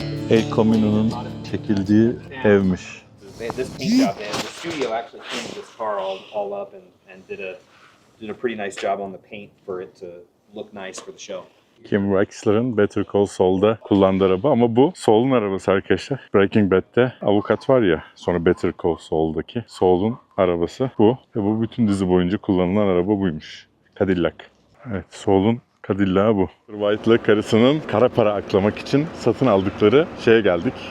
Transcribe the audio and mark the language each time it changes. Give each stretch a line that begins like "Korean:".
Turkish: El Camino'nun çekildiği evmiş.
English: This paint job, the studio actually cleaned this car all up and did a pretty nice job on the paint for it to look nice for the show.
Turkish: Kim Wexler'ın Better Call Saul'da kullandığı araba ama bu Saul'un arabası arkadaşlar. Breaking Bad'de avukat var ya, sonra Better Call Saul'daki Saul'un arabası bu. Ve bu bütün dizi boyunca kullanılan araba buymuş. Cadillac. Evet, Saul'un Cadillac'ı bu. White'la karısının kara para aklamak için satın aldıkları şeye geldik.